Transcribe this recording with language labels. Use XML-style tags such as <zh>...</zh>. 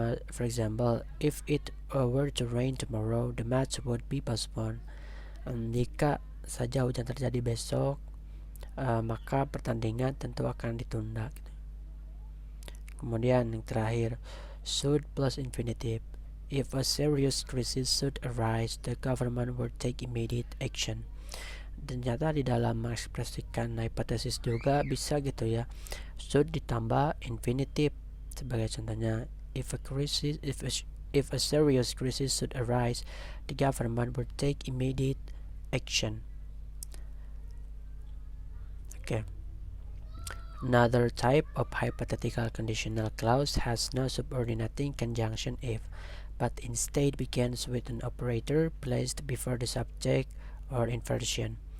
<en>For example, if it were to rain tomorrow, the match would be postponed.</en> <id>Jika saja hujan terjadi besok, maka pertandingan tentu akan ditunda. Kemudian yang terakhir, should plus infinitive.</id> <en>If a serious crisis should arise, the government would take immediate action.</en> <id>Ternyata di dalam mengekspresikan hipotesis juga bisa gitu ya, should ditambah infinitive. Sebagai contohnya,</id> <en>if a serious crisis should arise, the government would take immediate action. Okay. Another type of hypothetical conditional clause has no subordinating conjunction if, but instead begins with an operator placed before the subject or inversion.</en>